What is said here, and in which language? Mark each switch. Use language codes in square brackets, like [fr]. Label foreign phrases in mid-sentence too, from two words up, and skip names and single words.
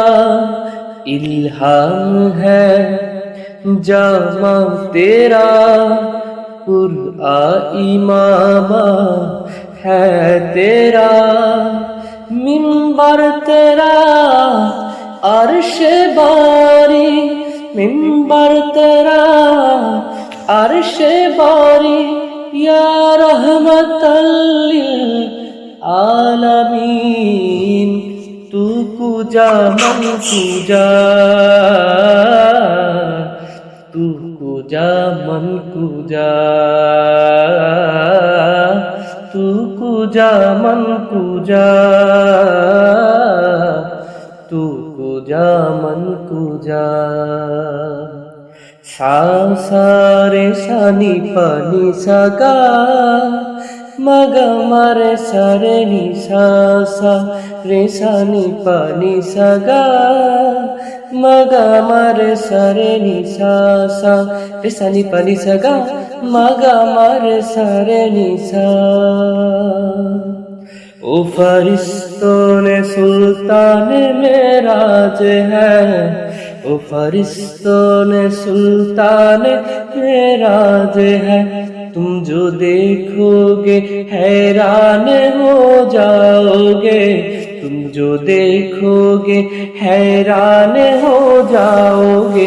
[ur] الہام ہے جامہ تیرا، قرآن امام ہے تیرا. منبر تیرا عرش باری، منبر تیرا عرش باری. [ar] يا رحمة للعالمين, [fa] تو کجا من کجا، تو کجا من کجا، تو کجا من کجا، تو کجا من کجا. सा सा रे सा नी पा नी सा गा, मा गा मा रे सा रे नी सा सा रे सा नी पा नी सा गा, मा गा मा रे सा रे नी सा सा रे सा नी पा नी सा गा, मा गा मा रे सा रे नी सा। [ur] او فرشتوں نے سلطان معراج ہے، او فرشتوں نے سلطان معراج ہے. تم جو دیکھو گے حیران ہو جاؤ گے، تم جو دیکھو گے حیران ہو جاؤ گے.